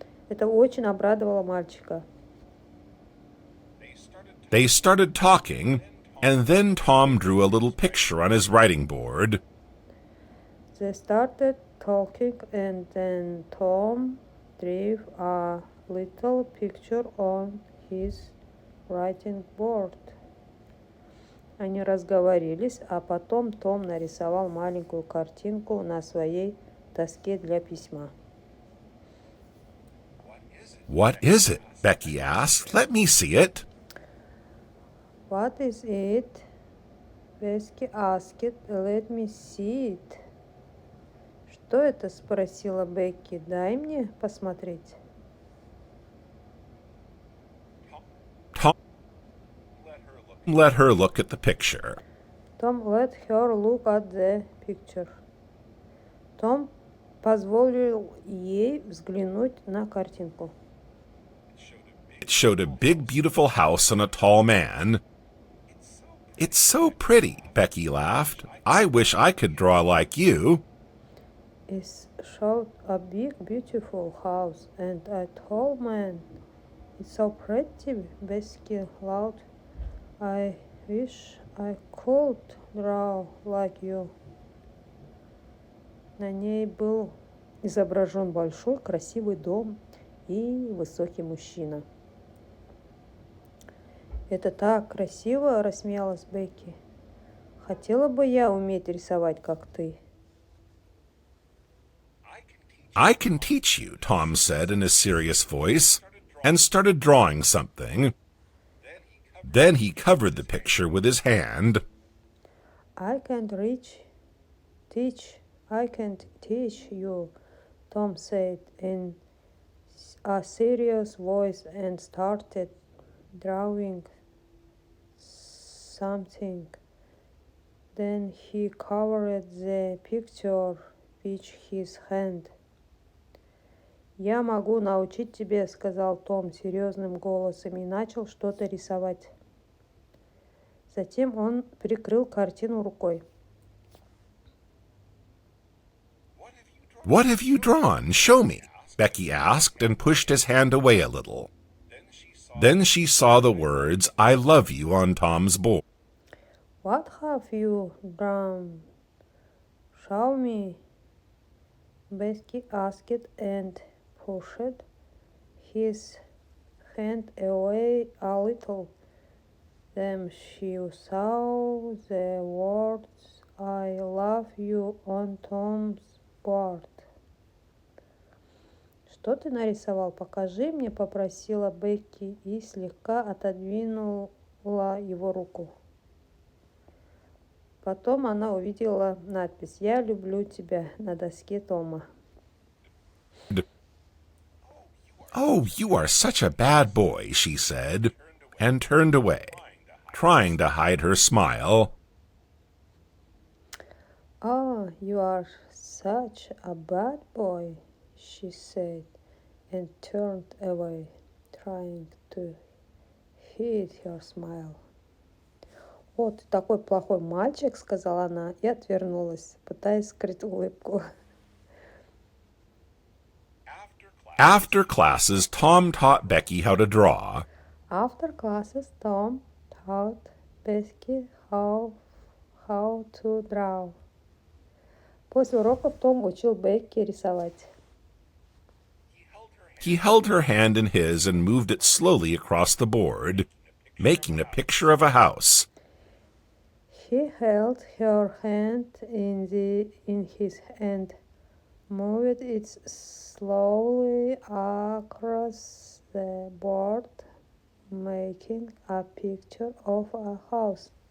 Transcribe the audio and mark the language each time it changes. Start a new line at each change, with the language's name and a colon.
Russian: Это очень обрадовало мальчика.
English: They started talking, and then Tom drew a little picture on his writing board. They started talking, and then Tom drew a little picture on his writing board.
Russian: Они разговорились, а потом Том нарисовал маленькую картинку на своей доске для письма.
English: What is it? Becky asked. Let me see it. What is it? Becky asked. Let me see it.
Russian: Что это? Спросила Бекки. Дай мне посмотреть.
English: Tom let her look at the picture. Tom let her look at the picture.
Russian: Том позволил ей взглянуть на картинку.
English: It showed a big, beautiful house and a tall man. It's so pretty, Becky laughed. I wish I could draw like you. It showed a big, beautiful house and a tall man. It's so pretty, Becky laughed. I wish I could draw like you.
Russian: На ней был изображен большой красивый дом и высокий мужчина. Это так красиво, рассмеялась Бекки. Хотела бы я уметь рисовать, как ты.
English: I can teach you, Tom said in a serious voice, and started drawing something. Then he covered the picture with his hand. I can't teach you, Tom said in a serious voice and started drawing something. Then he covered the picture with his hand.
Russian: «Я могу научить тебя», — сказал Том серьезным голосом и начал что-то рисовать. Затем он прикрыл картину рукой.
English: What have you drawn? Show me, Becky asked and pushed his hand away a little. Then she saw the words, I love you, on Tom's board. What have you drawn? Show me, Becky asked and pushed his hand away a little. them she saw the words I love you on Tom's board.
Russian: Что ты нарисовал? Покажи мне, попросила Бекки и слегка отодвинула его руку. Потом она увидела надпись «Я люблю тебя» на доске Тома.
English: Oh, you are such a bad boy, she said, and turned away, trying to hide her smile. Oh, you are such a bad boy, she said, and turned away, trying to hide her smile.
Russian: «О, ты такой плохой мальчик», — сказала она и отвернулась, пытаясь скрыть улыбку.
English: After classes, Tom taught Becky how to draw. After classes, Tom taught Becky how to draw.
Russian: После уроков Том учил Бекки рисовать.
English: He held her hand in his and moved it slowly across the board, making a picture of a house. He held her hand in his and moved it slowly across the board, making a picture of a house.